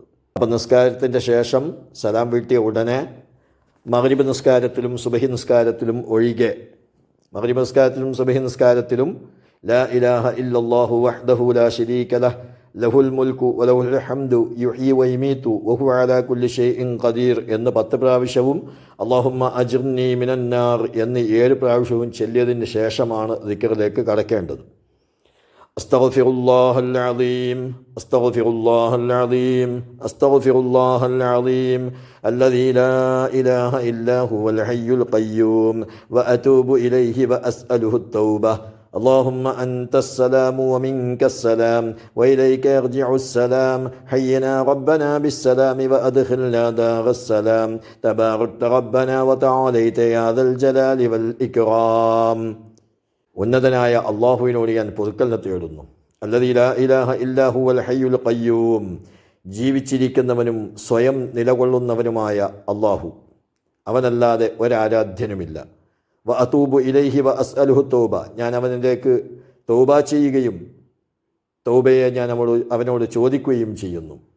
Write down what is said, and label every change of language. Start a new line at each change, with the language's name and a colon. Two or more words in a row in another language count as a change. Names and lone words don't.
Malayalam: അപ്പം നിസ്കാരത്തിൻ്റെ ശേഷം സലാം വീട്ടിയ ഉടനെ മഗ്രിബ് നിസ്കാരത്തിലും സുബഹി നിസ്കാരത്തിലും ഒഴികെ, മഗ്രിബ് നിസ്കാരത്തിലും സുബഹി നിസ്കാരത്തിലും
Arabic: لا إله إلا الله وحده لا شريك له له الملك وله الحمد يحيي ويميت وهو على كل شيء قدير
Malayalam: എന്ന് 10 പ്രാവശ്യവും
Arabic: اللهم أجرني من النار
Malayalam: എന്ന് 7 പ്രാവശ്യവും ചൊല്ലിയതിന് ശേഷമാണ് ദിക്റിലേക്ക് കടക്കേണ്ടത്.
Arabic: أستغفر الله العظيم أستغفر الله العظيم أستغفر الله العظيم الذي لا إله إلا هو الحي القيوم وأتوب إليه وأسأله التوبة اللهم أنت السلام ومنك السلام وإليك يرجع السلام حينا ربنا بالسلام وأدخلنا دار السلام تباركت ربنا وتعاليت يا ذا الجلال والإكرام.
Malayalam: ഉന്നതനായ അള്ളാഹുവിനോട് ഞാൻ പൊറുക്കലിനെ തേടുന്നു.
Arabic: الذي لا إله إلا هو الحي القيوم,
Malayalam: ജീവിച്ചിരിക്കുന്നവനും സ്വയം നിലകൊള്ളുന്നവനുമായ അള്ളാഹു, അവനല്ലാതെ ഒരാരാധ്യനുമില്ല.
Arabic: وأتوب إليه وأسأله التوبة,
Malayalam: ഞാൻ അവനിലേക്ക് തൗബ ചെയ്യുകയും തൗബയെ ഞാൻ അവനോട് ചോദിക്കുകയും ചെയ്യുന്നു.